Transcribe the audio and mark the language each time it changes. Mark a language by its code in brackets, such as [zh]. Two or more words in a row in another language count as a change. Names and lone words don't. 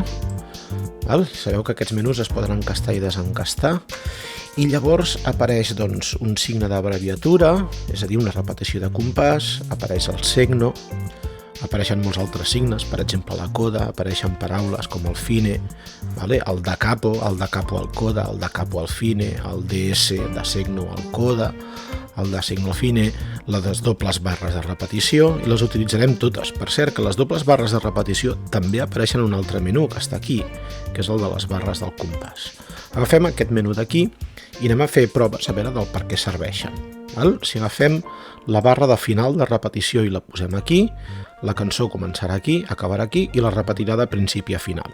[ca] Sabeu que aquests menús es poden encastar i desencastar i llavors apareix un signe d'abreviatura, és a dir, una repetició de compàs, apareix el segno, apareixen molts altres signes, per exemple la coda, apareixen paraules com el fine, el [it] da capo al coda, [ca] el [it] da capo al fine, [ca] el DS, [it] da segno al coda, [ca] el [it] da segno al fine, [ca] les dobles barres de repetició, i les utilitzarem totes. Per cert, que les dobles barres de repetició també apareixen en un altre menú, que està aquí, que és el de les barres del compàs. Agafem aquest menú d'aquí i anem a fer proves a veure del per què serveixen. Si agafem la barra de final de repetició i la posem aquí, la cançó començarà aquí, acabarà aquí i la repetirà de principi a final.